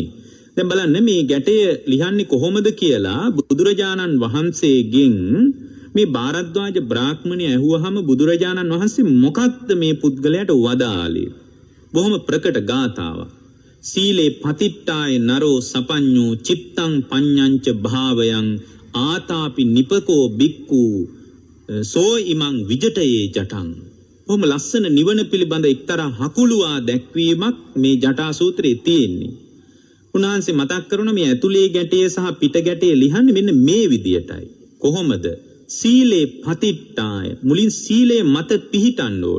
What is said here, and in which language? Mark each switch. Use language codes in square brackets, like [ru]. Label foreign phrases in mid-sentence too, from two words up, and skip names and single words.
[si] දැන් බලන්න මේ ගැටය ලියන්නේ කොහොමද කියලා බුදුරජාණන් වහන්සේගෙන් මේ භාරද්වාජ බ්‍රාහ්මණය ඇහුවහම බුදුරජාණන් වහන්සේ මොකක්ද මේ පුද්ගලයාට වදාළේ? බොහොම ප්‍රකට ගාථාවක්. [pi] සීලේ පතිට්ඨාය නරෝ සපඤ්ඤෝ චිත්තං පඤ්ඤංච භාවයං ආතාපි නිපකෝ බික්කු සෝ ඉමං විජටයේ ජටං. [si] බොහොම ලස්සන නිවන පිළිබඳ එක්තරා හකුළුවා දැක්වීමක් මේ ජටා සූත්‍රයේ තියෙන්නේ. උන්වහන්සේ මතක් කරන මේ ඇතුලේ ගැටේ සහ පිට ගැටේ ලියන්නේ මෙන්න මේ විදියටයි. කොහොමද? [pi] සීලේ පතිට්ඨාය, [si] මුලින් සීලේ මත පිහිටන්න ඕන.